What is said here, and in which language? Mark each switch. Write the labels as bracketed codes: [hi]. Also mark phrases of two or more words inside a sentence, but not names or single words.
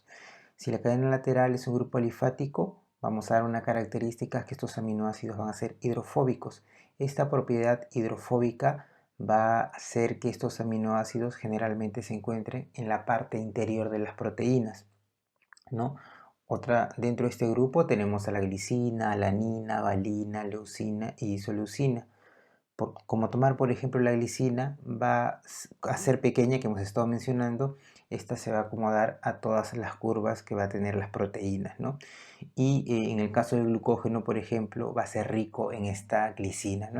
[es] Si la cadena lateral es un grupo alifático, vamos a dar una característica que estos aminoácidos van a ser hidrofóbicos. Esta propiedad hidrofóbica va a hacer que estos aminoácidos generalmente se encuentren en la parte interior de las proteínas, ¿no? Dentro de este grupo tenemos a la glicina, alanina, valina, leucina y isoleucina. Como tomar por ejemplo la glicina va a ser pequeña, que hemos estado mencionando, esta se va a acomodar a todas las curvas que va a tener las proteínas, ¿no? Y en el caso del glucógeno, por ejemplo, va a ser rico en esta glicina, ¿no?